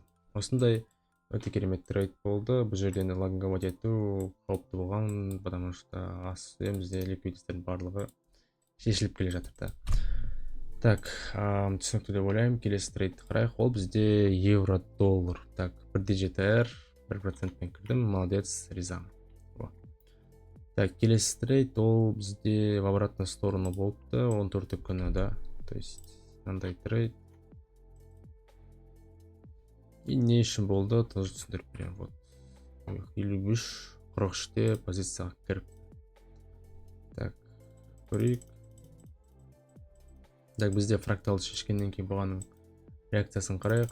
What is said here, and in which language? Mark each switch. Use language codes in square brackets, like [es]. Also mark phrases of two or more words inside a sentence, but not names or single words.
[kk] Осындай өте керемет трейд болды. Бұл жерден лонговать ету қауіпті болған, [ru] потому что [kk] бізде ликвидностьтің барлығы шешіліп келе жатыр да. Так, түсінікті деп ойлаймын. Келесі трейдті қарайық. Ол бізде евро-доллар. Так, 1.7R 1%-мен кірдім. Молодец, ризам. Так, келесі трейд ол бізде [ru] в обратную сторону [kk] болыпты. 14 күні, да. [ru] То есть, [kk] мындай трейд. И не үшін болды, тоже түсіндіріп берем. Вот. 53-43-те позицияға кіріп. Так, көрейік. Так, бізде фракталды шешкеннен кейін бұғаның реакциясын қарайық.